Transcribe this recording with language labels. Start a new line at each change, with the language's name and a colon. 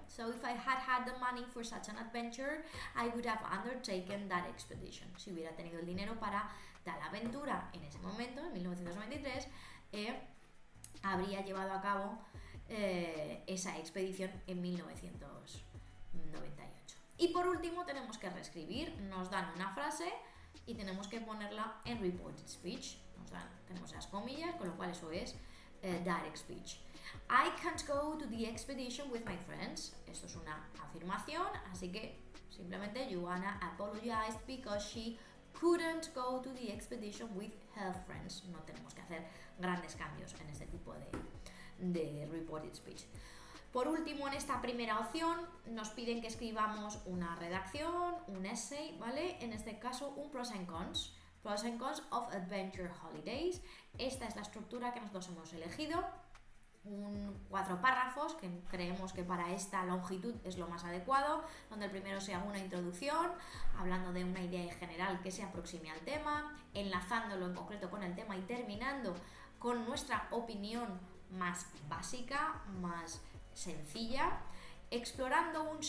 English: So if I had the money for such an adventure, I would have undertaken that expedition.
Spanish: Si hubiera tenido el dinero para tal aventura en ese momento, en 1993, habría llevado a cabo esa expedición en 1998. Y por último tenemos que reescribir, nos dan una frase y tenemos que ponerla en reported speech. Tenemos las comillas, con lo cual eso es direct speech.
English: I can't go to the expedition with my friends.
Spanish: Esto es una afirmación, así que simplemente
English: Joanna apologized because she couldn't go to the expedition with her friends.
Spanish: No tenemos que hacer grandes cambios en este tipo de reported speech. Por último, en esta primera opción nos piden que escribamos una redacción, un essay, ¿vale? En este caso, un pros and cons.
English: Pros and cons of adventure holidays.
Spanish: Esta es la estructura que nosotros hemos elegido. 4 párrafos, que creemos que para esta longitud es lo más adecuado, donde el primero sea una introducción, hablando de una idea general que se aproxime al tema, enlazándolo en concreto con el tema y terminando con nuestra opinión más básica, más sencilla, explorando